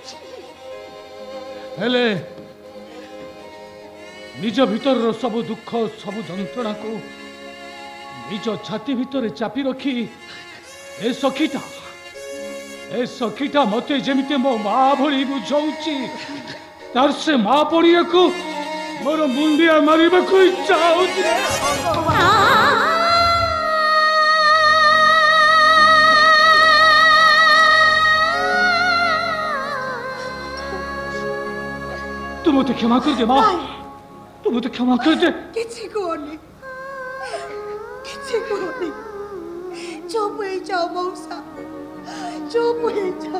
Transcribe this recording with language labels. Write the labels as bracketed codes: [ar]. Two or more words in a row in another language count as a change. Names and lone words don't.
[or] ହେଲେ ନିଜ ଭିତରର ସବୁ ଦୁଃଖ ସବୁ ଯନ୍ତ୍ରଣାକୁ ନିଜ ଛାତି ଭିତରେ ଚାପି ରଖି ଏ ସଖୀଟା ମତେ ଯେମିତି ମୋ ମା ଭଳି ବୁଝଉଛି ତାର ସେ ମା ପଡ଼ିବାକୁ ମୋର ମୁଣ୍ଡିଆ ମାରିବାକୁ ଇଚ୍ଛା ହଉଛି। [hi] तू मुझे क्षमा कर दे माँ, तू मुझे क्षमा कर दे। किसी को नहीं, चुप हो जाओ मौसा, चुप हो जाओ।